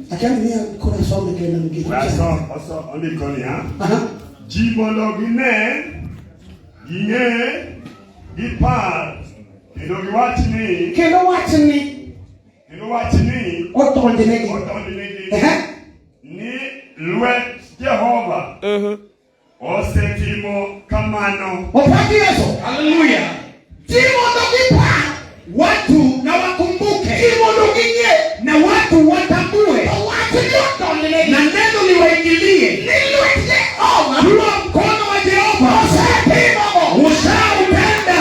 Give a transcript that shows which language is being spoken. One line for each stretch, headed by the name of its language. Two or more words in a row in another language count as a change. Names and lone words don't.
Luo (Kenya and Tanzania): ondikonia ji mondo gine gipar kendo giwachni otondnegi ni lwet Jehova osetimo kamano.
Swahili: haleluya. Watu na wakumbuke. Na watu watambue. Na neno liwaingilie. Huo mkono wa Jehova ushaupenda.